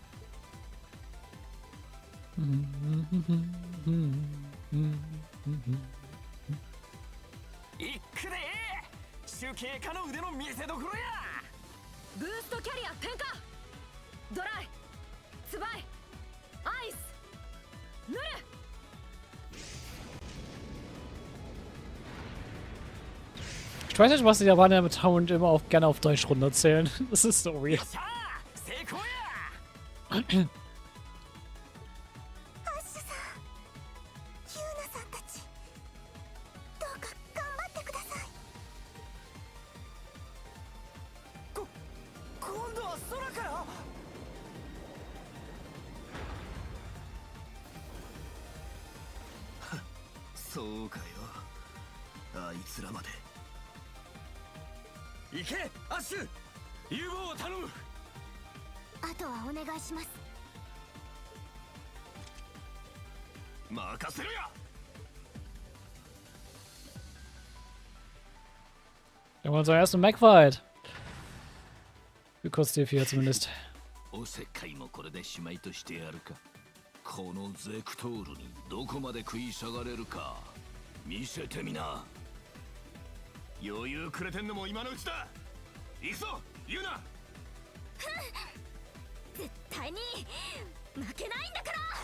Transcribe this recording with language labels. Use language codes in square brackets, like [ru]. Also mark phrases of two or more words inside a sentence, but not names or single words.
[ja] いっくで集計家の腕の見せ所や。ブーストキャリア点火。 [de] drei, zwei, eins, null. Ich weiß nicht, was die Japaner mit Sound immer auch gerne auf Deutsch runterzählen. Das ist so weird. [ja] 成功や。アッシュさん、ユーナさんたち、どうか頑張ってください。今度は空から。そうかよ、あいつらまで。行け、アッシュ、融合を頼む。あとはお願いします。任せろや。 [de] Wir haben unseren ersten Mac-Fight. Für kurz D4 zumindest. [ja] おせっかいもこれでしまいとしてやるか。このゼクトールにどこまで食い下がれるか見せてみな。余裕くれてんのも今のうちだ。行くぞ、言うな。絶対に負けないんだから。